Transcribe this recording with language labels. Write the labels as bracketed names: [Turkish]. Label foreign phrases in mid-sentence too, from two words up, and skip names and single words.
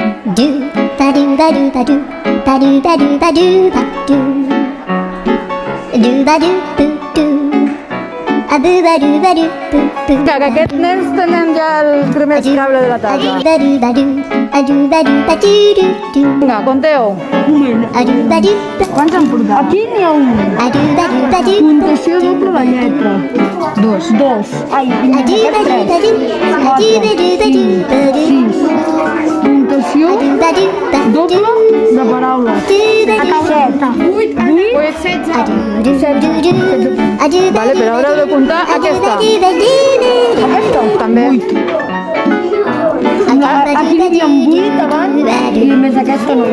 [Catalan] do ba do ba do ba do ba do ba do ba do ba do ba do boo do a boo ba do boo boo. Que aquests nens tenen ja el primer escable de la A do taula. ba do ba do a do ba do ba do do do Vinga, conteu. a do ba do Quants han portat? Aquí n'hi ha un. a do ba do ba do Puntuació doble de lletra. Dos. Ai, a do ba do ba do a do ba do ba do ba do puntuació a do ba do ba do doble de paraules. Vale, però haureu de comptar aquesta. També. Aquí n'hi ha 8 abans i més aquesta no.